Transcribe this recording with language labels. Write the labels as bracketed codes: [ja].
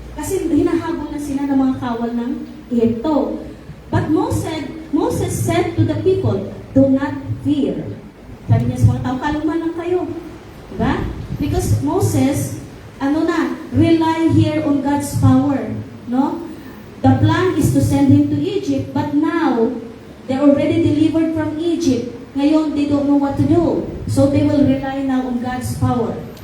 [tl] Kasi hinahabol na sila ng mga kawal ng Egypto. [en] But Moses said to the people, "Do not fear." [tl] Sabi niya sa mga tao, kalma lang kayo. Diba? [en] Because Moses, rely here on God's power. No? The plan is to send him to Egypt, but now, they're already delivered from Egypt. [tl] Ngayon, [en] they don't know what to do. So they will rely now on God's power.